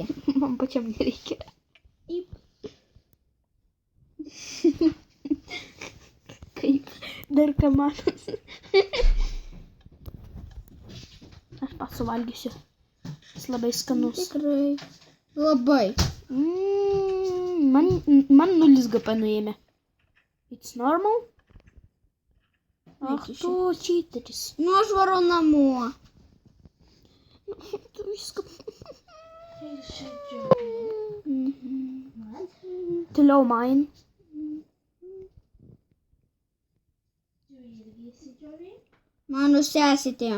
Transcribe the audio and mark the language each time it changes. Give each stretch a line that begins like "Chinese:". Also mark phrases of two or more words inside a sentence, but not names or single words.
Lithuanian: Man pačiam nereikia. Kaip dar kamanas. Aš pats suvalgysiu. Jis labai skanus. Tikrai. Labai. Man 0 GP nuėmė.
English: It's normal? Ach,
Lithuanian: tu čiteris. Nu, aš varau namo. Tu viską. Toliau man. Mano sesėtė.